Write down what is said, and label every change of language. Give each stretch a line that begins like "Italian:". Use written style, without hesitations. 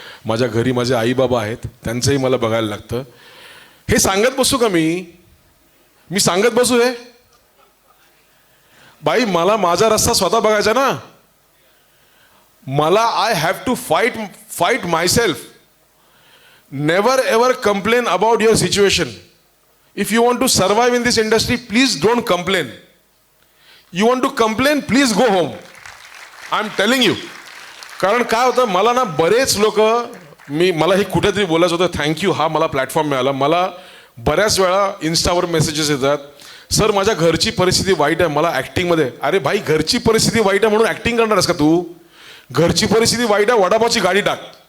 Marathi: माझ्या घरी माझे आई बाबा आहेत, त्यांचंही मला बघायला लागतं. हे सांगत बसू का मी सांगत बसू हे. बाई मला माझा रस्ता स्वतः बघायचा ना. मला
English: I have to fight myself. Never ever complain about your situation. If you want to survive in this industry, please don't complain. You want to complain, please go home. I'm telling you.
Marathi: कारण काय होतं, मला ना बरेच लोक मला हे कुठेतरी बोलायचं होतं. थँक्यू, हा मला प्लॅटफॉर्म मिळाला. मला बऱ्याच वेळा इन्स्टावर मेसेजेस येतात, सर माझ्या घरची परिस्थिती वाईट आहे, मला ॲक्टिंगमध्ये. अरे भाई, घरची परिस्थिती वाईट आहे म्हणून ॲक्टिंग करणार आहेस का तू. घरची परिस्थिती वाईट आहे, वडापावची गाडी टाक.